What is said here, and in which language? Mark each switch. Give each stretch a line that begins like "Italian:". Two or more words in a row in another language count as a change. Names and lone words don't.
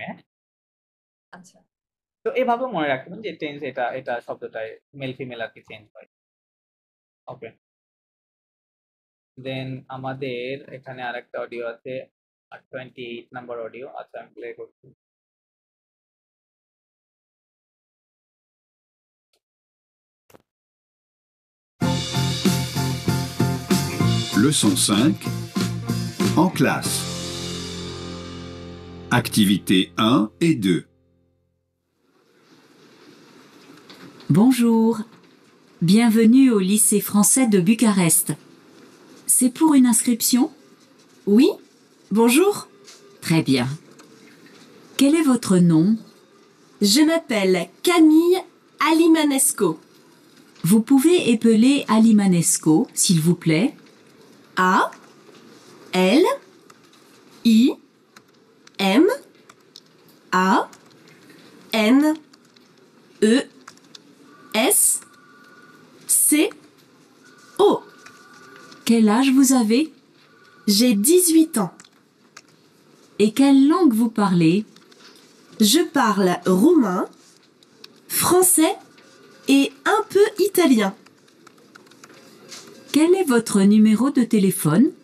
Bangla: আচ্ছা। তো এভাবেও মনে রাখবেন যে টেন্স এটা এটা শব্দটায়
English: male female
Bangla: আর কি চেঞ্জ হয়।
English: okay, then
Bangla: আমাদের এখানে আরেকটা অডিও আছে, 28
English: number audio.
Bangla: আচ্ছা, আমি প্লে করছি।
French: Leçon 5. En classe. Activités 1 et 2. Bonjour, bienvenue au lycée français de Bucarest. C'est pour une inscription? Oui, bonjour, Très bien. Quel est votre nom? je m'appelle Camille Alimanesco. Vous pouvez épeler Alimanesco, s'il vous plaît. A L I M A N E S C O. Quel âge vous avez? J'ai 18 ans. Et quelle langue vous parlez? Je parle roumain, français et un peu italien. Quel est votre numéro de téléphone?